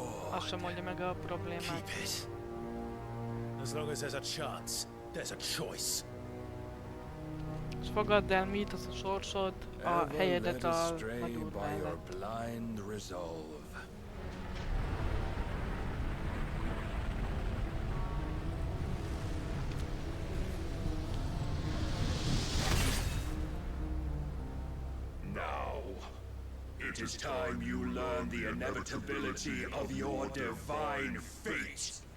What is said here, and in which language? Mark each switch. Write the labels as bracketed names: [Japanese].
[Hungarian] Az sem mondja meg a problémát. [English] As long as there's a chance, there's a choice. [Hungarian] És fogadd el, mit az a sorsod, a helyedet a Madúr mellett. [English] Now, it is time you learn the inevitability of your divine fate.